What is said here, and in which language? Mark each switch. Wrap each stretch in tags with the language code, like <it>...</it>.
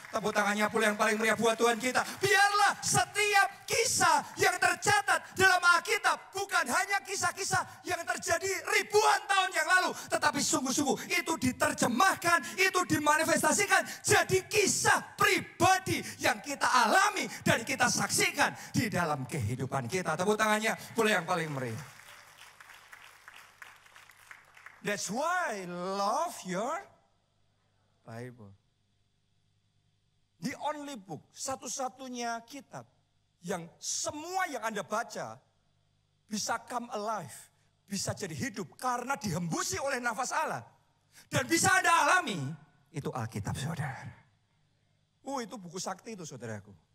<id>Tepuk tangannya pula yang paling meriah buat Tuhan kita. Biarlah setiap kisah yang tercatat dalam Alkitab bukan hanya kisah-kisah yang terjadi ribuan tahun yang lalu, tetapi sungguh-sungguh itu diterjemahkan, itu dimanifestasikan jadi kisah pribadi yang kita alami dan kita saksikan di dalam kehidupan kita. Tepuk tangannya pula yang paling meriah.</id> <en>That's why love your Bible. The only book,</en> <id>satu-satunya kitab yang semua yang Anda baca bisa</id> <en>come alive,</en> <id>bisa jadi hidup karena dihembusi oleh nafas Allah. Dan bisa Anda alami, itu Alkitab saudara. Itu buku sakti itu saudaraku.</id>